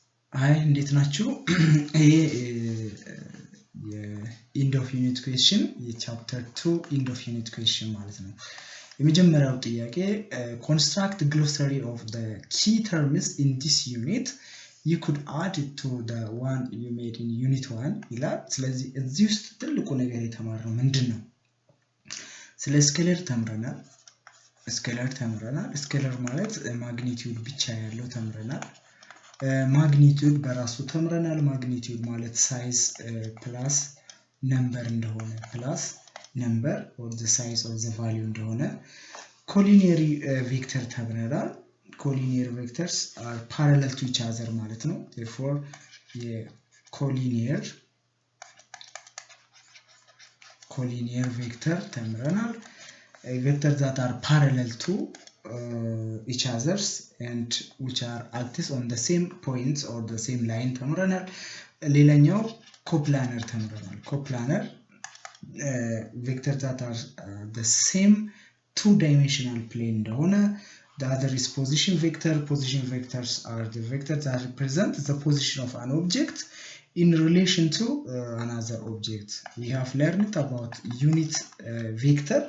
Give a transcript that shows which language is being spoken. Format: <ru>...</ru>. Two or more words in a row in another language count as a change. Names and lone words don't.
<am>አይ እንዴት ናችሁ? ይሄ የኢንድ ኦፍ ዩኒት ኩዌስችን የቻፕተር 2</am> <en>end of unit question</en> <am>ማለት ነው። የመጀመሪያው ጥያቄ</am> <en>construct glossary of the key terms in this unit you could add it to the one you made in unit 1</en> <am>ይላል። ስለዚህ እዚህ ውስጥ ትልቁ ነገር የተማርነው ምንድነው? ስለ ስኬለር ተምረናል። ስኬለር ማለት ማግኒቲዩድ ብቻ ያለው ተምረናል። ማግኒቲዩድ በራሱ ተምረናል። ማግኒቲዩድ ማለት</am> <en>size plus number</en> <am>እንደሆነ</am> <en>plus number or the size of the value</en> <am>እንደሆነ</am> <en>collinear vector</en> <am>ተምረናል።</am> <en>collinear vectors are parallel to each other</en> <am>ማለት ነው። therefore የኮሊኒየር ቬክተር ተምረናል።</am> <en>vectors that are parallel to each others and which are acting on the same points or the same line</en> <am>ተምረናል። ሌላኛው ኮፕላነር ተምረናል። ኮፕላነር</am> <en>vectors that are the same two-dimensional plane</en> <am>እንደሆነ</am> <en>the other is position vector. Position vectors are the vectors that represent the position of an object in relation to another object. We have learned about unit vector.</en>